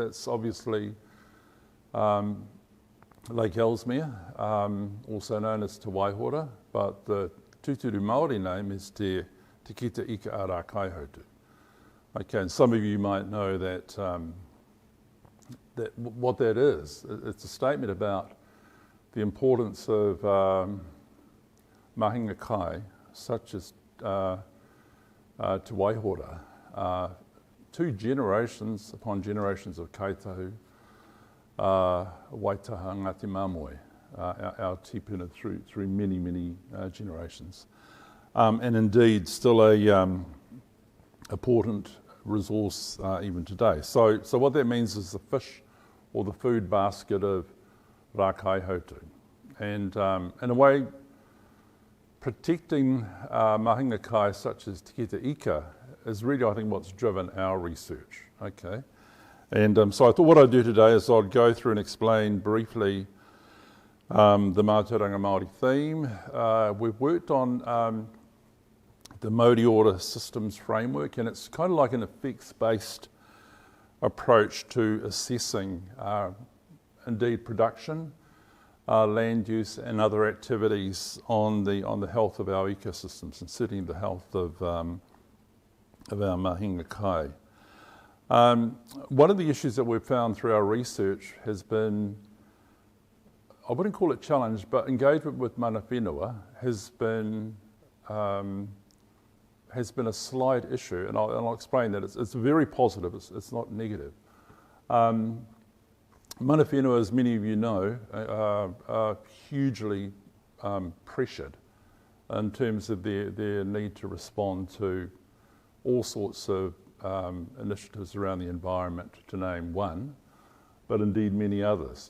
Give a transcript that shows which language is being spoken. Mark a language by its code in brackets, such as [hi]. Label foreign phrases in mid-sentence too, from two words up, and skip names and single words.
[en] That's obviously Lake Ellesmere, also known as Te Waihora, but the [mi] tūturu Māori [en] name is Te Kita Ika Aoraki Lincoln. Okay, and some of you might know that what that is. It's a statement about the importance of [mi] mahinga kai, [en] such as Te Waihora, two generations upon generations of kaitahu, Waitaha Ngāti Māmoe, our tipuna through many generations. And indeed still a important resource even today. So what that means is the fish or the food basket of Rākai Hotu. And in a way, protecting [mi] mahinga kai [en] such as Te Kita Ika is really, I think, what's driven our research. Okay. And so I thought what I'd do today is I'd go through and explain briefly the [mi] Mātauranga Māori [en] theme. We've worked on the Maori order systems framework, and it's kind of like an effects-based approach to assessing indeed production, land use and other activities on the health of our ecosystems, and certainly the health of our [mi] mahinga kai. [en] One of the issues that we've found through our research has been, I wouldn't call it challenge, but engagement with [mi] mana whenua [en] has been a slight issue, and I'll explain that. It's very positive, it's not negative. [mi] Mana whenua, [en] as many of you know, are hugely pressured in terms of their need to respond to all sorts of initiatives around the environment, to name one, but indeed many others.